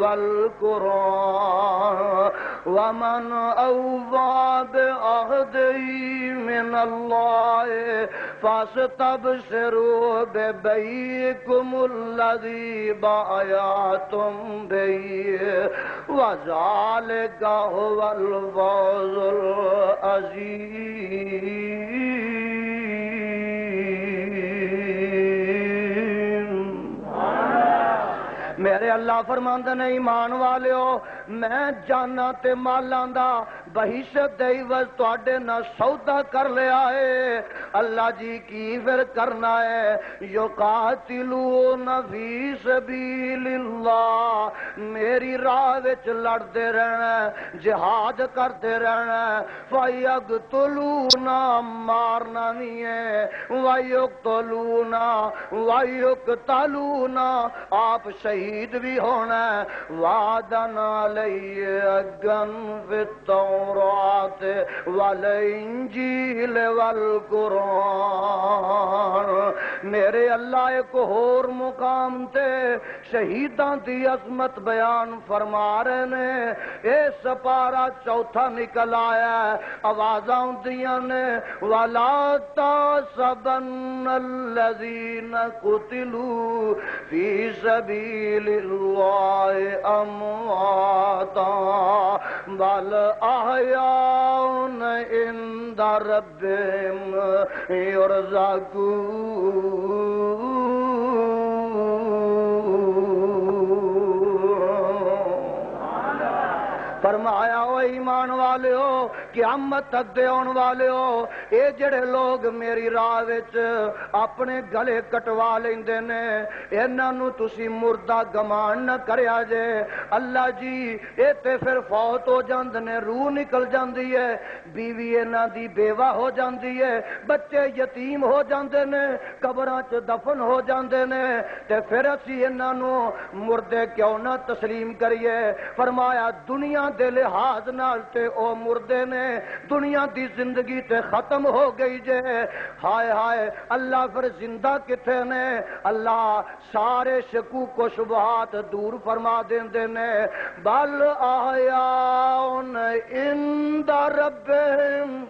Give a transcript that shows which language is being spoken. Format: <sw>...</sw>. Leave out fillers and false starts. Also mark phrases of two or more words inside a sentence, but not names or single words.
<ar>والقرآن ومن أوفى بعهده من الله فاستبشروا ببيعكم الذي بايعتم به وذلك هو الفوز العظيم۔</ar> <pa>میرے اللہ فرماندے نے ایمان والےو، میں جانا تے مالاں دا بہشت دے عوض تواڈے نال سودا کر لیا ہے۔ اللہ جی کی پھر کرنا ہے؟</pa> <ar>یقاتلون فی سبیل اللہ،</ar> <pa>میری راہ وچ لڑدے رہنا ہے، جہاد کرتے رہنا ہے۔</pa> <ar>فیقتلون،</ar> <pa>مارنا نہیں ہے،</pa> <ar>ویقتلون ویقتلون،</ar> <pa>آپ شہید شہید بھی ہونا</pa> <ar>وعدن علی اگن فی التورات والانجیل</ar> <pa>والقرآن میرے اللہ ایک اور مقام تے شہیداں دی عظمت بیان فرما رہے نے اے سپارہ چوتھا نکل آیا آوازاں دیاں نے</pa> <ar>وَلَا تَحْسَبَنَّ الَّذِينَ قُتِلُوا فِي سَبِيلِ اللَّهِ أَمْوَاتًا بَلْ أَحْيَاءٌ عِندَ رَبِّهِمْ</ar> <pa>يُرْزَقُونَ فرمایا او ایمان والے ہو قیامت تک دے آن والے ہو اے جڑے لوگ میری راہ وچ اپنے گلے کٹوا لیندے نے انہاں نو تسی مردہ گمان نہ کریا جے اللہ جی اے تے پھر فوت ہو جاندے نے روح نکل جاندی ہے بیوی انہاں دی بیوہ ہو جاندی ہے بچے یتیم ہو جاندے نے قبراں چ دفن ہو جاندے نے تے پھر اسی انہاں نو مردے کیوں نہ تسلیم کریے فرمایا دنیا دے لحاظ نال تے او مردے نے دنیا دی زندگی تے ختم ہو گئی جے ہائے ہائے اللہ پھر زندہ کتھے نے اللہ سارے شکوک و شبہات دور فرما دیندے نے</pa> <ar>بل احیاء عند ربہم</ar>